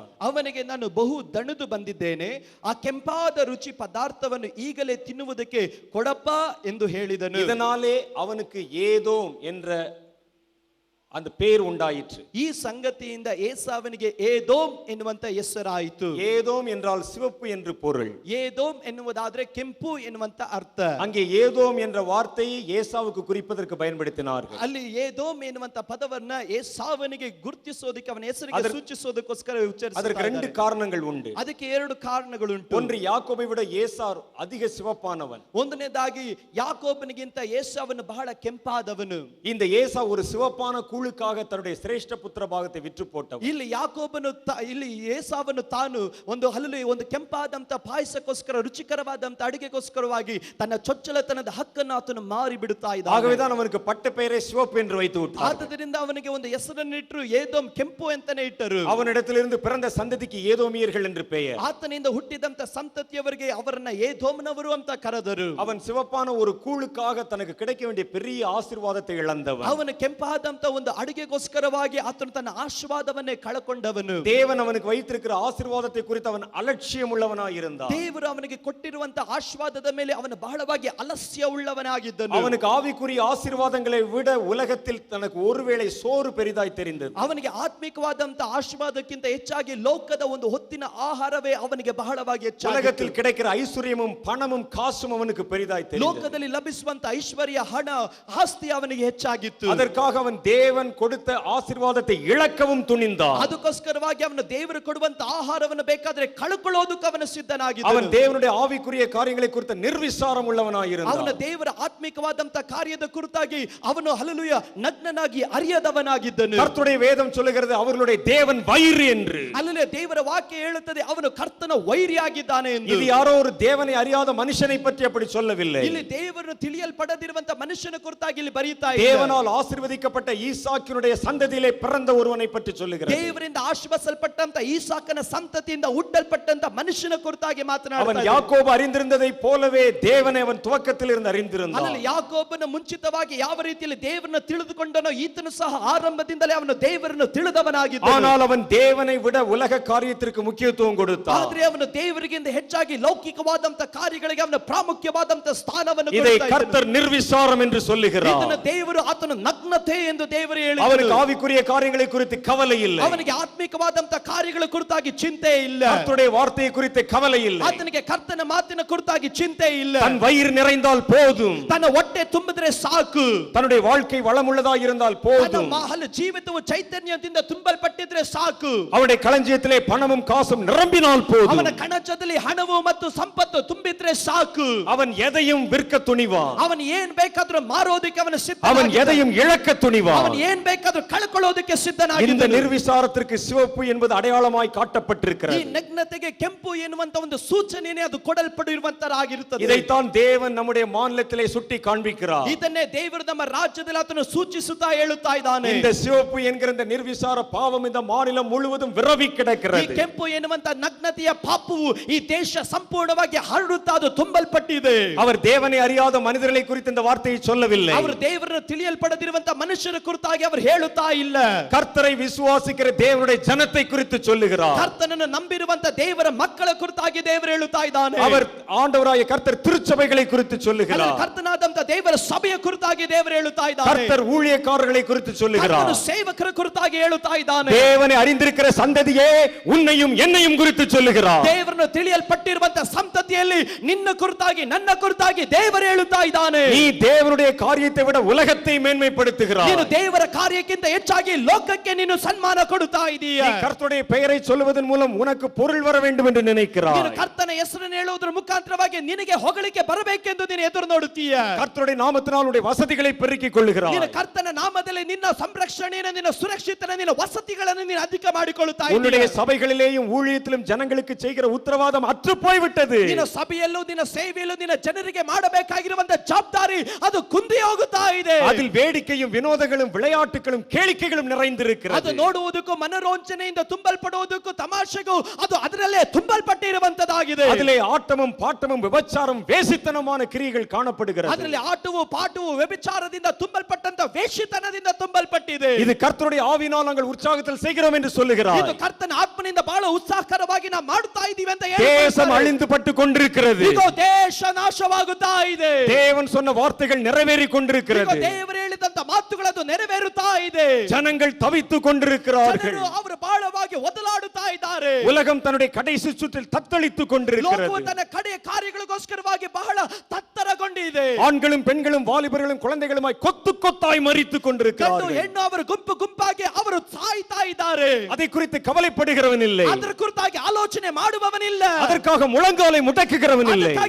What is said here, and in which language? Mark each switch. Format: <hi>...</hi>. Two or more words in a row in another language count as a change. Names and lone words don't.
<kn>ಅವನಿಗೆ ನಾನು ಬಹು ದಣಿದು ಬಂದಿದ್ದೇನೆ, ಆ ಕೆಂಪಾದ ರುಚಿ ಪದಾರ್ಥವನ್ನು ಈಗಲೇ ತಿನ್ನುವುದಕ್ಕೆ ಕೊಡಪ್ಪ ಎಂದು ಹೇಳಿದನು.</kn> <ta>இதனாலே அவனுக்கு ஏதோம் என்ற அந்த பேர் உண்டாயிற்று.</ta> <kn>ಈ ಸಂಗತಿಯಿಂದ ಏಸಾವನಿಗೆ ಏದೋಮ್ ಎನ್ನುವಂತ ಹೆಸರಾಯಿತು.</kn> <ta>ஏதோம் என்றால் சிவப்பு என்று பொருள்.</ta> <kn>ಏದೋಮ್ ಎನ್ನುವುದಾದ್ರೆ ಕೆಂಪು ಎನ್ನುವಂತ ಅರ್ಥ.</kn> <ta>அங்கே ஏதோம் என்ற வார்த்தையை ஏசாவுக்கு குறிப்பதற்கு பயன்படுத்தினார்கள்.</ta> <kn>ಅಲ್ಲಿ ಏದೋಮ್ ಎನ್ನುವಂತ ಪದವನ್ನ ಏಸಾವನಿಗೆ ಗುರುತಿಸೋದಕ್ಕೆ ಅವನ ಹೆಸರಿಗೆ ಸೂಚಿಸೋದಕ್ಕೋಸ್ಕರ ಉಚ್ಚರಿಸಿದ್ದಾರೆ.</kn> <ta>அதற்கு 2 காரணங்கள் உண்டு.</ta> <kn>ಅದಕ್ಕೆ 2 ಕಾರಣಗಳುಂಟು.</kn> <ta>ஒன்று, யாக்கோபை விட ஏசா அதிக சிவப்பானவன்.</ta> <kn>ಒಂದನೇದಾಗಿ ಯಾಕೋಬನಿಗಿಂತ ಏಸಾವನು ಬಹಳ ಕೆಂಪಾದವನು.</kn> <ta>இந்த ஏசா ஒரு சிவப்பான கூழுக்காக தன்னுடைய சிரேஷ்ட புத்திர பாகத்தை விற்று போட்டவன்.</ta> <kn>ಇಲ್ಲಿ ಏಸಾವನು ತಾನು ಒಂದು ಕೆಂಪಾದಂತ ಪಾಯಸಕ್ಕೋಸ್ಕರ ರುಚಿಕರವಾದಂತ ಅಡಿಗೆಗೋಸ್ಕರವಾಗಿ ತನ್ನ ಚೊಚ್ಚಲತನದ ಹಕ್ಕನ್ನು ಆತನು ಮಾರಿ ಬಿಡುತ್ತಾ ಇದ್ದಾನೆ.</kn> <ta>ஆகவேதான் அவனுக்கு பட்ட பெயரை சிவப்பு என்று வைத்து விட்டார்.</ta> <kn>ಆದ್ದರಿಂದ ಅವನಿಗೆ ಒಂದು ಹೆಸರನ್ನಿಟ್ಟರು, ಏದೋಮ್ ಕೆಂಪು ಅಂತಾನೆ ಇಟ್ಟರು.</kn> <ta>அவனிடத்திலிருந்து பிறந்த சந்ததிக்கு ஏதோமியர்கள் என்று பெயர்.</ta> <kn>ಆತನಿಂದ ಹುಟ್ಟಿದಂತ ಸಂತತಿಯವರಿಗೆ ಅವರನ್ನ ಏದೋಮ್ನವರು ಅಂತ ಕರೆದರು.</kn> <ta>அவன் சிவப்பான ஒரு கூழுக்காக தனக்கு கிடைக்க வேண்டிய பெரிய ஆசீர்வாதத்தை இழந்தவன்.</ta> <kn>ಅವನು ಕೆಂಪಾದಂತ ಒಂದು ಅಡಿಗೆಗೋಸ್ಕರವಾಗಿ ಆತನು ತನ್ನ ಆಶೀರ್ವಾದವನ್ನೇ ಕಳಕೊಂಡವನು.</kn> <ta>தேவன் அவனுக்கு வைத்திருக்கிற ஆசீர்வாதத்தை குறித்து அவன் அலட்சியம் உள்ளவனாய் இருந்தான்.</ta> <kn>ದೇವರು ಅವನಿಗೆ ಕೊಟ್ಟಿರುವಂತ ಆಶೀರ್ವಾದದ ಮೇಲೆ ಅವನು ಬಹಳವಾಗಿ ಅಲಸ್ಯ ಉಳ್ಳವನಾಗಿದ್ದನು.</kn> <ta>அவனுக்கு ஆவிக்குரிய ஆசீர்வாதங்களை விட உலகத்தில் தனக்கு ஒருவேளை சோறு பெரிதாய் தெரிந்தது.</ta> <kn>ಅವನಿಗೆ ಆತ್ಮಿಕವಾದಂತ ಆಶೀರ್ವಾದಕ್ಕಿಂತ ಹೆಚ್ಚಾಗಿ ಲೋಕದ ಒಂದು ಹೊತ್ತಿನ ಆಹಾರವೇ ಅವನಿಗೆ ಬಹಳವಾಗಿ ಹೆಚ್ಚಾಗಿತ್ತು.</kn> <ta>உலகத்தில் கிடைக்கிற ஐஸ்வர்யமும் பணமும் காசும் அவனுக்கு பெரிதாய் தெரிந்தது.</ta> <kn>ಲೋಕದಲ್ಲಿ ಲಭಿಸುವಂತ ಐಶ್ವರ್ಯ, ಹಣ, ಆಸ್ತಿ ಅವನಿಗೆ ಹೆಚ್ಚಾಗಿತ್ತು.</kn> <ta>அதற்காக அவன் தேவன் கொடுத்த ஆசீர்வாதத்தை இழக்கவும் துணிந்தான்.</ta> <kn>ಅದಕ್ಕೋಸ್ಕರವಾಗಿ ಅವನು ದೇವರು ಕೊಡುವಂತ ಆಹಾರವನ್ನು ಬೇಕಾದ್ರೆ ಕಳ್ಕೊಳ್ಳೋದಕ್ಕೆ ಅವನು ಸಿದ್ಧನಾಗಿದ್ದನು.</kn> <ta>அவன் தேவனுடைய ஆவிக்குரிய காரியங்களை குறித்த ನಿರ್ವಿಸಾரம் உள்ளவனாய் இருந்தான்.</ta> <kn>ಅವನ ದೇವರ ಆತ್ಮಿಕವಾದಂತ ಕಾರ್ಯದ ಕುರಿತಾಗಿ ಅವನು ಹಲ್ಲೆಲೂಯ ನಗ್ನನಾಗಿ ಅರಿಯದವನಾಗಿದ್ದನು.</kn> <ta>கர்த்தருடைய வேதம் சொல்லுகிறது அவர்களுடைய தேவன் ವೈರಿ என்று.</ta> <kn>ಹಲ್ಲೆಲೂಯ, ದೇವರ ವಾಕ್ಯ ಹೇಳುತ್ತದೆ ಅವನು ಕರ್ತನ ವೈರಿಯಾಗಿದ್ದಾನೆ ಎಂದು.</kn> <ta>இது யாரோ ஒரு தேவனை அறியாத மனுஷனை பற்றி அப்படி சொல்லவில்லை.</ta> <kn>ಇಲ್ಲಿ ದೇವರನ್ನು ತಿಳಿಯಲ್ಪಡದಿರುವಂತ ಮನುಷ್ಯನ ಕುರಿತಾಗಿ ಇಲ್ಲಿ ಬರೀತಾ ಇದೆ.</kn> <ta>தேவனால் ஆசீர்வதிக்கப்பட்ட ஈசாக்கினுடைய சந்ததியிலே பிறந்த ஒருவனை பற்றி சொல்லுகிறது.</ta> <kn>ದೇವರಿಂದ ಆಶೀರ್ವದಿಸಲ್ಪಟ್ಟಂತ ಈಸಾಕನ ಸಂತತಿಯಿಂದ ಹುಟ್ಟಲ್ಪಟ್ಟಂತ ಮನುಷ್ಯನ ಕುರಿತಾಗಿ ಮಾತನಾಡುತ್ತಾ</kn> <ta>அவன் யாக்கோபு அறிந்திருந்ததை போலவே தேவனை அவன் துவக்கத்தில் இருந்து அறிந்திருந்தான்.</ta> <kn>ಅಲ್ಲಿ ಯಾಕೋಬನ ಮುಂಚಿತವಾಗಿ ಯಾವ ರೀತಿಯಲ್ಲಿ ದೇವರನ್ನು ತಿಳಿದುಕೊಂಡನೋ ಈತನು ಸಹ ಆರಂಭದಿಂದಲೇ ಅವನು ದೇವರನ್ನು ತಿಳಿದವನಾಗಿದ್ದನು.</kn> <ta>ஆனால் அவன் தேவனை விட உலக காரியத்திற்கு முக்கியத்துவம் கொடுத்தான்.</ta> <kn>ಆದರೆ ಅವನು ದೇವರಿಗಿಂತ ಹೆಚ್ಚಾಗಿ ಲೌಕಿಕವಾದಂತ ಕಾರ್ಯಗಳಿಗೆ ಅವನು ಪ್ರಾಮುಖ್ಯವಾದಂತ ಸ್ಥಾನವನ್ನು</kn> <ta>இதை</ta> <kn>ಕೊಡ್ತಾ ಇದ್ದನು.</kn> <ta>கர்த்தர் ನಿರ್ವಿಸಾரம் என்று சொல்லுகிறார்.</ta> <kn>ಇದನ್ನು ದೇವರು ಆತನು ನಗ್ನತೆ ಎಂದು ದೇವರು ಹೇಳಿದರು.</kn> <ta>அவனுக்கு ஆவிக்குரிய காரியங்களை குறித்து கவலை இல்லை.</ta> <kn>ಅವನಿಗೆ ಆತ್ಮಿಕವಾದಂತ ಕಾರ್ಯಗಳ ಕುರಿತಾಗಿ ಚಿಂತೆ ಇಲ್ಲ.</kn> <ta>கர்த்தருடைய வார்த்தையை குறித்து கவலை இல்லை.</ta> <kn>ಆತನಿಗೆ ಕರ್ತನ ಮಾತಿನ ಕುರಿತಾಗಿ ಚಿಂತೆ ಇಲ್ಲ.</kn> <ta>தன் வயிறு நிறைந்தால் போதும்.</ta> <kn>ತನ್ನ ಹೊಟ್ಟೆ ತುಂಬಿದ್ರೆ ಸಾಕು.</kn> <ta>தன்னுடைய வாழ்க்கை வளமுள்ளதாக இருந்தால் போதும்.</ta> <kn>ತನ್ನ ಜೀವಿತವು ಚೈತನ್ಯದಿಂದ ತುಂಬಲ್ಪಟ್ಟಿದ್ರೆ ಸಾಕು.</kn> <ta>அவனுடைய களஞ்சியத்திலே பணமும் காசும் நிரம்பினால் போதும்.</ta> <kn>ಅವನ ಕಣಜದಲ್ಲಿ ಹಣವು ಮತ್ತು ಸಂಪತ್ತು ತುಂಬಿದ್ರೆ ಸಾಕು.</kn> <ta>அவன் எதையும் விற்க துணிவான்.</ta> <kn>ಅವನು ಏನ್ ಬೇಕಾದ್ರೂ ಮಾರೋದಕ್ಕೆ ಅವನು ಸಿದ್ಧ.</kn> <ta>அவன் எதையும் இழக்க துணிவான்.</ta> <kn>ಅವನು ಏನ್ ಬೇಕಾದ್ರೂ ಕಳ್ಕೊಳ್ಳೋದಕ್ಕೆ ಸಿದ್ಧನಾಗಿದ್ದಾನೆ.</kn> <ta>இந்த ನಿರ್ವಿಸಾರத்திற்கு சிவப்பு என்பது அடையாளமாய் காட்டப்பட்டிருக்கிறது.</ta> <kn>ಈ ನಗ್ನತೆಗೆ ಕೆಂಪು ಎನ್ನುವಂತ ಒಂದು ಸೂಚನೆನೇ ಅದು ಕೊಡಲ್ಪಟ್ಟಿರುವಂತರಾಗಿರುತ್ತದೆ.</kn> <ta>இதைத்தான் தேவன் நம்முடைய மாநிலத்திலே சுட்டி காண்பிக்கிறார்.</ta> <kn>ಇದನ್ನೇ ದೇವರು ನಮ್ಮ ರಾಜ್ಯದಲ್ಲಿ ಆತನು ಸೂಚಿಸುತ್ತಾ ಹೇಳುತ್ತಾ ಇದ್ದಾನೆ.</kn> <ta>இந்த சிவப்பு என்கிற இந்த ನಿರ್ವಿಸಾರ பாவம் இந்த மாநிலம் முழுவதும் விரவி</ta> <kn>ಈ</kn> <ta>கிடக்கிறது.</ta> <kn>ಕೆಂಪು ಎನ್ನುವಂತ ನಗ್ನತೆಯ ಪಾಪವು ಈ ದೇಶ ಸಂಪೂರ್ಣವಾಗಿ ಹರಡುತ್ತಾ ಅದು ತುಂಬಲ್ಪಟ್ಟಿದೆ.</kn> <ta>அவர் தேவனை அறியாத மனிதர்களை குறித்து இந்த வார்த்தையை சொல்லவில்லை.</ta> <kn>ಅವರು ದೇವರನ್ನು ತಿಳಿಯಲ್ಪಡದಿರುವಂತ ಮನುಷ್ಯರ ಕುರಿತಾಗಿ ಕುರಿತಾಗಿ ಅವರು ಹೇಳುತ್ತಾ ಇಲ್ಲ.</kn> <ta>கர்த்தரை விசுவாசிக்கிற தேவனுடைய ஜனத்தை குறித்து சொல்லுகிறார்.</ta> <kn>ಕರ್ತನನ್ನು ನಂಬಿರುವಂತ ದೇವರ ಮಕ್ಕಳ ಕುರಿತಾಗಿ ದೇವರು ಹೇಳುತ್ತಾ ಇದ್ದಾನೆ.</kn> <ta>அவர் ஆண்டவராகிய கர்த்தர் திருச்சபைகளை குறித்து சொல்லுகிறார்.</ta> <kn>ಕರ್ತನಾದಂತ ದೇವರ ಸಭೆಯ ಕುರಿತಾಗಿ ದೇವರು ಹೇಳುತ್ತಾ ಇದ್ದಾನೆ.</kn> <ta>கர்த்தர் ஊழியக்காரர்களை குறித்து சொல்லுகிறார்.</ta> <kn>ಕರ್ತನು ಸೇವಕರ ಕುರಿತಾಗಿ ಹೇಳುತ್ತಾ ಇದ್ದಾನೆ.</kn> <ta>தேவனை அறிந்திருக்கிற சந்ததியே உன்னையும் என்னையும் குறித்து சொல்லுகிறார்.</ta> <kn>ದೇವರನ್ನು ತಿಳಿಯಲ್ಪಟ್ಟಿರುವಂತ ಸಂತತಿಯಲ್ಲಿ ನಿನ್ನ ಕುರಿತಾಗಿ ನನ್ನ ಕುರಿತಾಗಿ ದೇವರು ಹೇಳುತ್ತಾ ಇದ್ದಾನೆ.</kn> <ta>நீ தேவனுடைய காரியத்தை விட உலகத்தை மேன்மைப்படுத்துகிறாய்.</ta> <kn>ನೀನು ದೇವರ ಕಾರ್ಯಕ್ಕಿಂತ ಹೆಚ್ಚಾಗಿ ಲೋಕಕ್ಕೆ ನೀನು ಸನ್ಮಾನ ಕೊಡುತ್ತಾ ಇದೀಯ.</kn> <ta>நீ கர்த்தருடைய பெயரை சொல்வதன் மூலம் உனக்கு பொருள் வர வேண்டும் என்று நினைக்கிறாய்.</ta> <kn>ನೀನು ಕರ್ತನ ಹೆಸರನ್ನು ಹೇಳುವುದರ ಮುಖಾಂತರವಾಗಿ ನಿನಗೆ ಹೊಗಳಿಕೆ ಬರಬೇಕೆಂದು ನೀನು ಎದುರು ನೋಡುತ್ತೀಯ.</kn> <ta>கர்த்தருடைய நாமத்தினால் உன்னுடைய வசதிகளை பெருக்கிக் கொள்ளுகிறாய்.</ta> <kn>ನೀನು ಕರ್ತನ ನಾಮದಲ್ಲಿ ನಿನ್ನ ಸಂರಕ್ಷಣೆಯನ್ನು ನಿನ್ನ ಸುರಕ್ಷಿತನ ನಿನ್ನ ವಸತಿಗಳನ್ನು ನೀನು ಅಧಿಕ ಮಾಡಿಕೊಳ್ಳುತ್ತಾ ಇದ್ದೀಯ.</kn> <ta>உன்னுடைய சபைகளிலேயும் ஊழியத்திலும் ஜனங்களுக்கு செய்கிற உத்தரவாதம் அற்று போய்விட்டது.</ta> <kn>ನಿನ್ನ ಸಭೆಯಲ್ಲೂ ನಿನ್ನ ಸೇವೆಯಲ್ಲೂ ನಿನ್ನ ಜನರಿಗೆ ಮಾಡಬೇಕಾಗಿರುವಂತ ಜವಾಬ್ದಾರಿ ಅದು ಕುಂದಿ ಹೋಗುತ್ತಾ ಇದೆ.</kn> <ta>அதில் வேடிக்கையும் வினோதங்களும் விளையாட்டுகளும் கேளிக்கைகளும் நிறைந்திருக்கிறது.</ta> <kn>ಅದು ನೋಡುವುದಕ್ಕೂ ಮನೋರಂಜನೆಯಿಂದ ತುಂಬಲ್ಪಡುವುದಕ್ಕೂ ತಮಾಷೆಗೂ ಅದು ಅದರಲ್ಲೇ ತುಂಬಲ್ಪಟ್ಟಿರುವಂತದಾಗಿದೆ.</kn> <ta>அதிலே ஆட்டமும் பாட்டமும் விபச்சாரம் வேசித்தனமான கிரியைகள் காணப்படுகிறது.</ta> <kn>ಅದರಲ್ಲಿ ಆಟವು ಪಾಠವು ವ್ಯಭಿಚಾರದಿಂದ ತುಂಬಲ್ಪಟ್ಟಂತ ವೇಶ್ಯತನದಿಂದ ತುಂಬಲ್ಪಟ್ಟಿದೆ.</kn> <ta>இது கர்த்தருடைய ஆவியினால் நாங்கள் உற்சாகத்தில் செய்கிறோம் என்று சொல்லுகிறார்.</ta> <kn>ಇದು ಕರ್ತನ ಆತ್ಮನಿಂದ ಬಹಳ ಉತ್ಸಾಹಕರವಾಗಿ ನಾವು ಮಾಡುತ್ತಾ ಇದ್ದೀವಿ ಅಂತ</kn> <ta>தேசம் அழிந்துபட்டு கொண்டிருக்கிறது.</ta> <kn>ಇದು ದೇಶ ನಾಶವಾಗುತ್ತಾ ಇದೆ.</kn> <ta>தேவன் சொன்ன வார்த்தைகள் நிறைவேறிக் கொண்டிருக்கிறது.</ta> <kn>ದೇವರು ಹೇಳಿದಂತ ಮಾತುಗಳದು ನೆರವೇರುತ್ತಾ ಇದೆ.</kn> <ta>ஜனங்கள் தவித்துக் கொண்டிருக்கிறார்கள்.</ta> <kn>ಜನರು ಅವರು ಬಹಳವಾಗಿ ಒದಲಾಡುತ್ತಾ ಇದ್ದಾರೆ.</kn> <ta>உலகம் தன்னுடைய கடைசி சுற்றில் தத்தளித்துக் கொண்டிருக்கிறது.</ta> <kn>ಲೋಕವು ತನ್ನ ಕಡೆಯ ಕಾರ್ಯಗಳಿಗೋಸ್ಕರವಾಗಿ ಬಹಳ ತತ್ತರಗೊಂಡಿದೆ.</kn> <ta>ஆண்களும் பெண்களும் வாலிபர்களும் குழந்தைகளுமாய் கொத்து கொத்தாய் மரித்துக்</ta> <kn>ಗಂಡು</kn> <ta>கொண்டிருக்கிறார்கள்.</ta> <kn>ಹೆಣ್ಣು ಅವರು ಗುಂಪು ಗುಂಪಾಗಿ ಅವರು ಸಾಯ್ತಾ ಇದ್ದಾರೆ.</kn> <ta>அதை குறித்து கவலைப்படுகிறவன் இல்லை.</ta> <kn>ಅದರ ಕುರಿತಾಗಿ ಆಲೋಚನೆ ಮಾಡುವವನಿಲ್ಲ.</kn> <ta>அதற்காக முழங்காலை முடக்குகிறவன் இல்லை.</ta>